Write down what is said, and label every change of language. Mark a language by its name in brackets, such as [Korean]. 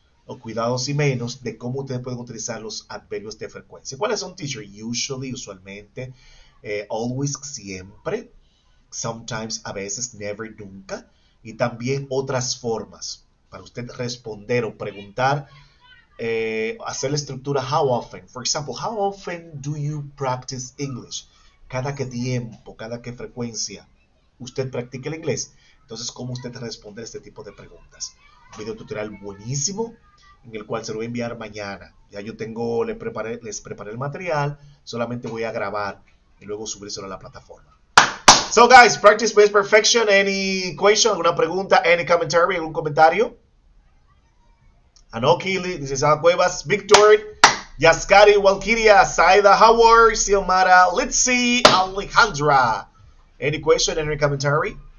[Spanish] o cuidados y menos de cómo ustedes pueden utilizar los adverbios de frecuencia. ¿Cuáles son, teacher? Usually, usualmente, always, siempre, sometimes, a veces, never, nunca, y también otras formas para usted responder o preguntar, hacer la estructura how often. [English] For example, how often do you practice English? [Spanish] Cada qué tiempo, cada qué frecuencia usted practica el inglés. Entonces, ¿cómo usted responde a este tipo de preguntas? Un video tutorial buenísimo en el cual se lo voy a enviar mañana. Ya yo tengo, les preparé el material, solamente voy a grabar y luego subírselo a la plataforma. [English] So guys, practice makes perfection. Any question, [Spanish] alguna pregunta, [English] any commentary, [Spanish] algún comentario? [English] Anoki, licenciada Cuevas, Victor, Yaskari, Walkiria, Saida, Howard, Xiomara, Litzy, Alejandra. Any question, any commentary?